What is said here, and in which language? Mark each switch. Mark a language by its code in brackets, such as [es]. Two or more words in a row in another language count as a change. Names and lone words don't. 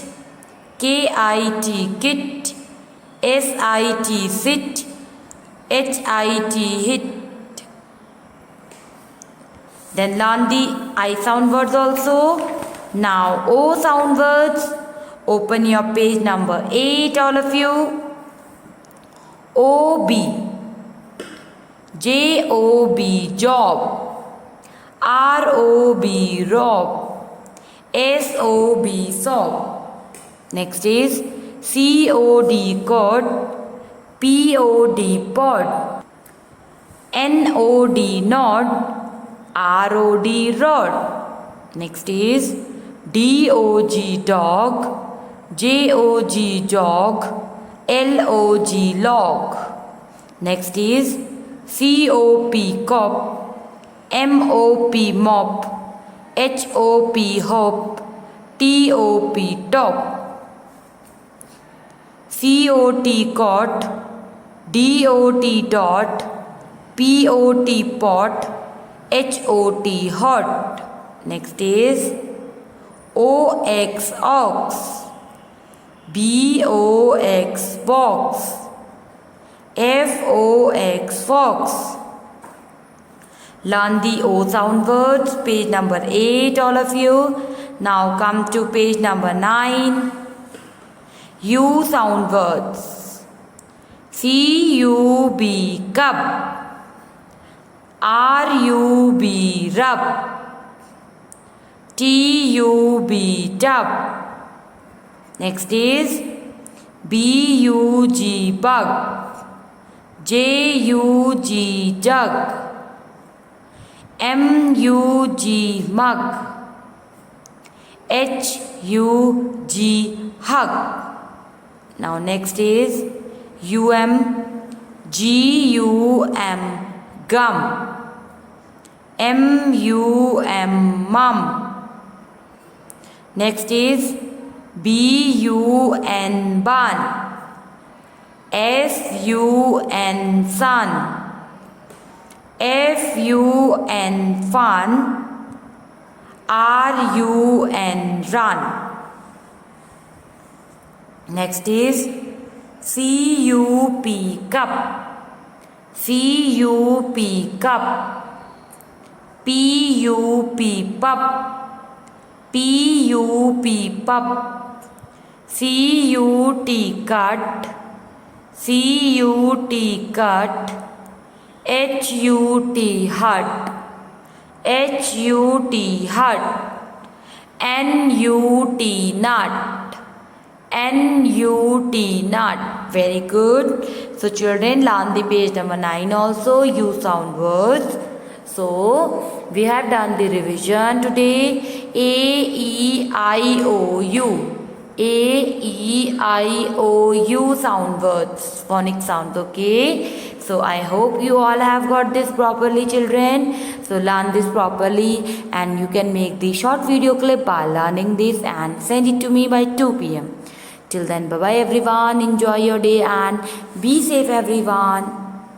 [en] K-I-T, kit. S-I-T, sit. H-I-T, hit. Then learn the I sound words also. Now O sound words. Open your page number 8, all of you. O-B. J-O-B, job. R-O-B, rob. S-O-B, sob. Next is C-O-D, cod. P-O-D, pod. N-O-D, nod. R-O-D, rod. Next is D-O-G, dog. J-O-G, jog. L-O-G, log. Next is C-O-P, cop. M-O-P, mop. H-O-P, hop. T-O-P, top. C-O-T, cot. D-O-T, dot. P-O-T, pot. H-O-T, hot. Next is O-X, ox. B-O-X, box. F-O-X, fox. Learn the O sound words, page number 8, all of you. Now come to page number 9. U sound words. C-U-B, cub. R-U-B, rub. T-U-B, tub. Next is B-U-G, bug. J-U-G, jug. M-U-G, mug. H-U-G, hug. Now next is U-M, G-U-M, gum. M-U-M, mum. Next is B-U-N, bun. S-U-N, sun. F-U-N, fun. R-U-N, run. Next is C-U-P, cup. C-U-P, cup. P-U-P, pup. P-U-P, pup. C-U-T, cut. C-U-T, cut. H-U-T, hut. H-U-T, hut. N-U-T, nut. N-U-T, nut. Very good. So children, learn the page number 9 also, U sound words. So we have done the revision today. A-E-I-O-U. A-E-I-O-U sound words, phonic sounds, okay? So I hope you all have got this properly, children. So learn this properly and you can make the short video clip by learning this and send it to me by 2 p.m. Till then, bye-bye everyone. Enjoy your day and be safe everyone.